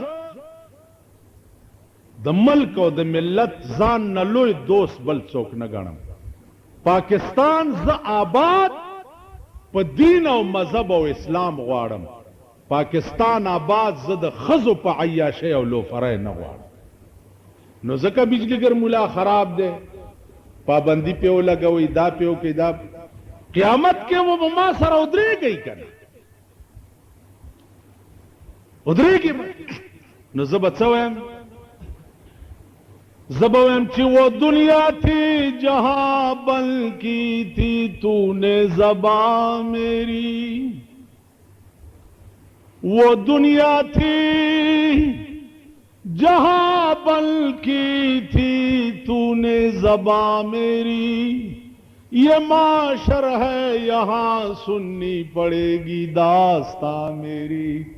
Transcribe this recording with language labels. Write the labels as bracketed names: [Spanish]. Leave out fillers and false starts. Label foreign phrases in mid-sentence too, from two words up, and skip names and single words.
[Pashto] د ملک او د ملت ځان نه لوی دوست بل څوک نه ګڼم پاکستان زه آباد په دین او مذهب او اسلام غواړم پاکستان آباد زه د ښځو په عیاشۍ او لوفرۍ نه غواړم نو ځکه بجلیګر مولا خراب دی پابندی پې ولګوئ دا پې وکړئ دا قیامت کې و به ما سره ودرېږئ که نه ودرېږئ نو زه به څه وایم زه به وایم چې [Urdu] وہ دنیا تھی جہاں بن کی تھی تو نے زباں میری وہ دنیا تھی جہاں بن کی تھی تو نے زباں میری یہ معاشر ہے یہاں سننی پڑے گی داستاں میری